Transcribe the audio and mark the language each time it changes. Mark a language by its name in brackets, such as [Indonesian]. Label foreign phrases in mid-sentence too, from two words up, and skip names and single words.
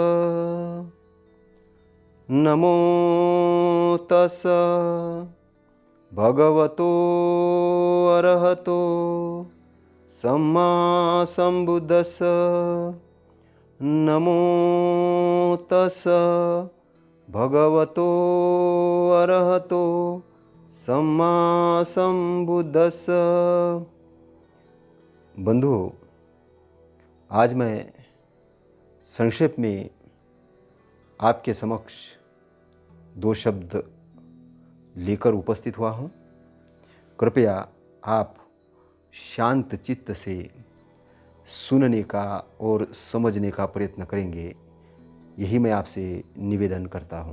[Pali] नमो तस् भगवतो अरहतो सम्मा सम्बुद्धस्स। नमो तस् भगवतो अरहतो सम्मा सम्बुद्धस्स। [Hindi] बंधुओं, आज मैं संक्षेप में आपके समक्ष दो शब्द लेकर उपस्थित हुआ हूँ। कृपया आप शांत चित्त से सुनने का और समझने का प्रयत्न करेंगे, यही मैं आपसे निवेदन करता हूँ।